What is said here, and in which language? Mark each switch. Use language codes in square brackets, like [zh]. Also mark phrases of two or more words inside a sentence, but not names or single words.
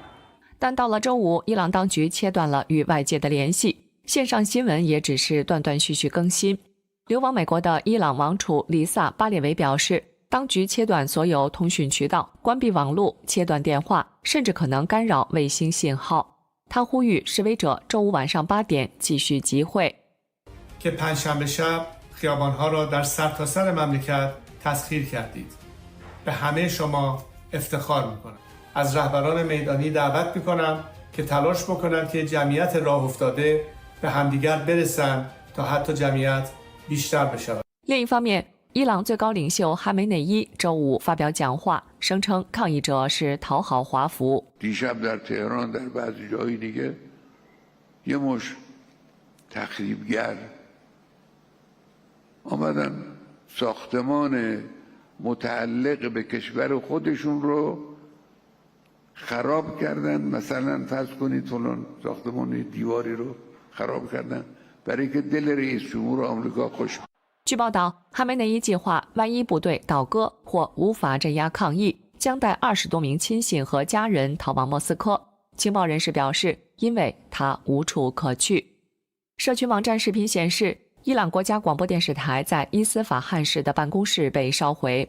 [zh] 但到了周五，伊朗当局切断了与外界的联系，线上新闻也只是断断续续更新。流亡美国的伊朗王储里萨巴列维表示，当局切断所有通讯渠道，关闭网络，切断电话，甚至可能干扰卫星信号。他呼吁示威者周五晚上8点继续集会。 [fa] که پنجشنبه شب خیابان‌ها را در سرتاسر مملکت تسخیر کردید. به همه شما افتخار می‌کنم. از رهبران میدانی دعوت می‌کنم که تلاش بکنند که جمعیت راه افتاده به همدیگر برسند تا حتی جمعیت بیشتر بشود. [zh] 另一方面，伊朗最高领袖哈梅内伊周五发表讲话，声称抗议者是讨好华府。 [fa] دیشب در تهران در بعضی جایی دیگه یه مش تخریبگر آمدن ساختمان متعلق به کشور خودشون رو خراب کردن. مثلا فرض کنید فلان ساختمان دیواری رو خراب کردن برای که دل رئیس جمهور آمریکا خوش. [zh] 据报道，哈梅内伊计划，万一部队倒戈或无法镇压抗议，将带20多名亲信和家人逃往莫斯科。情报人士表示，因为他无处可去。社区网站视频显示，伊朗国家广播电视台在伊斯法罕市的办公室被烧毁。